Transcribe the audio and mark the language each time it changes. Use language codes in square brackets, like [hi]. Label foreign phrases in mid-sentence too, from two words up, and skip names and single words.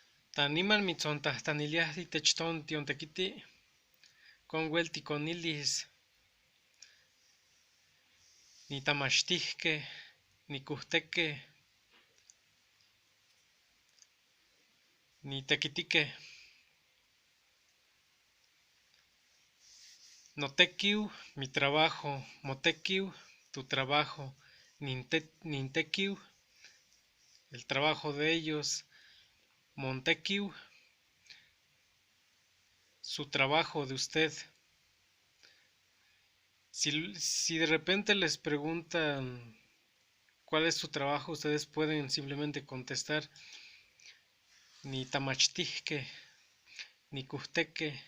[nah] Taniman mitzontajtaniliaj itech tiontekiti konwel tikonilis nitamachtijkej, nikujtekej, nitekitikej. Notekiu, [es] mi trabajo, motekiu, tu trabajo, nintekiu, el trabajo de ellos, montekiu, su trabajo de usted. Si de repente les preguntan cuál es su trabajo, ustedes pueden simplemente contestar [nah] ni tamachtijke, ni kujteke.